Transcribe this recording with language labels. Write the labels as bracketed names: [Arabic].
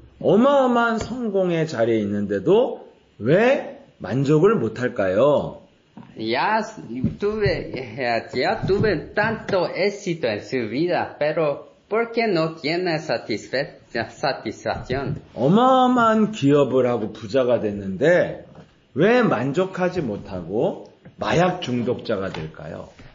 [Korean] 어마어마한 성공의 자리에 있는데도 왜 만족을 못할까요? [Spanish] Ya tuve tanto éxito en su vida, pero ¿por qué no tiene satisfacción? [Korean] 어마어마한 기업을 하고 부자가 됐는데 왜 만족하지 못하고 마약 중독자가 될까요?